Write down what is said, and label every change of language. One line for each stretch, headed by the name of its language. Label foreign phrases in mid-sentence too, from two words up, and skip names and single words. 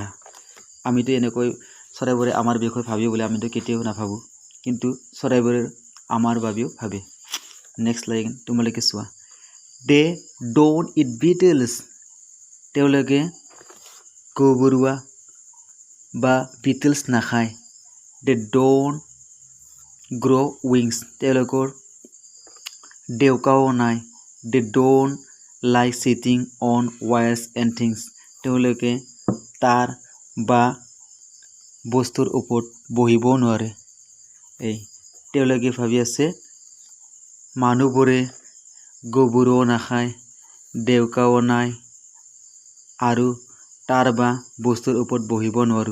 Assamese: আমিতো এনেকৈ চৰাইবোৰে আমাৰ বিষয়ে ভাবিব বুলি আমিতো কেতিয়াও নাভাবোঁ, কিন্তু চৰাইবোৰে আমাৰ বাবেও ভাবে।
English: next line
Assamese: তোমালোকে চোৱা।
English: They don't eat beetles.
Assamese: তেওঁলোকে গুবৰুৱা বা বিটলছ নাখায়।
English: They don't grow wings.
Assamese: তেওঁলোকৰ ডেউকাও নাই।
English: They don't like sitting on wires and things.
Assamese: তেওঁলোকে তার বা বস্তুৰ ওপৰত বহিব নোৱাৰে। তেওঁলোকে ভাবি আছে মানুহবোৰে গোবৰো নাখায়, ডেউকাও নাই, আৰু তাৰ বা বস্তুৰ ওপৰত বহিব নোৱাৰো।